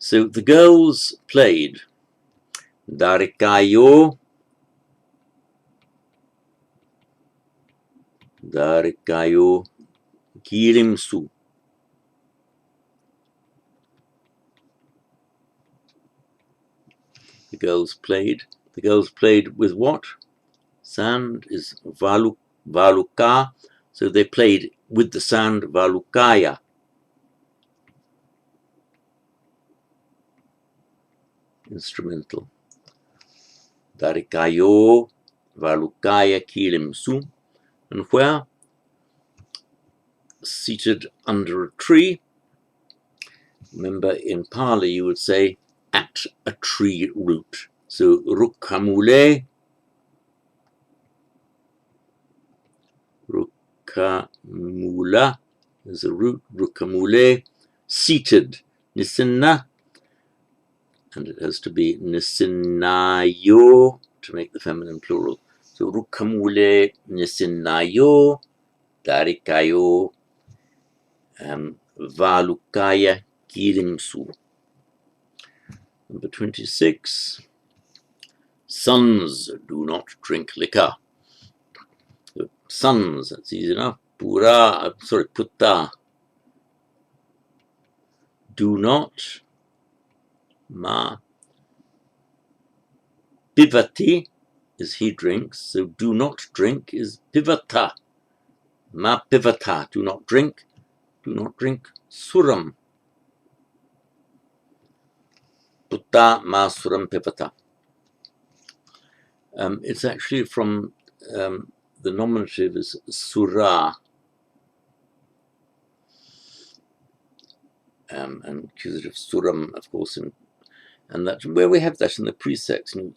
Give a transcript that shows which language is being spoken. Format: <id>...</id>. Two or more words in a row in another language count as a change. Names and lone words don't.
<en>So the girls played.</en> <pi>Dari kayo kirimsu.</pi> <en>The girls played. The girls played with what? Sand is valuka. So they played with the sand valukaya. Instrumental.</en> <pi>Dari kayo valukaya kirimsu.</pi> <en>And where? Seated under a tree. Remember, in Pali you would say at a tree root. So rukamule Rukamula is a root, rukamule, seated, nisinna, and it has to be nisinnayo to make the feminine plural.</en> <pi>So rukamule, nisinnayo, darikayo, valukaya, kirimsu.</pi> <en>Number 26, sons do not drink liquor. Sons, that's easy enough. Putta. Do not. Ma. Pivati is he drinks. So do not drink is pivata.</en> <pi>Ma pivata.</pi> <en>Do not drink. Do not drink. Suram.</en> <pi>Putta ma suram pivata.</pi> <en>It's actually from the nominative is sura. And accusative suram, of course, and that's where we have that in the pre-section.</en>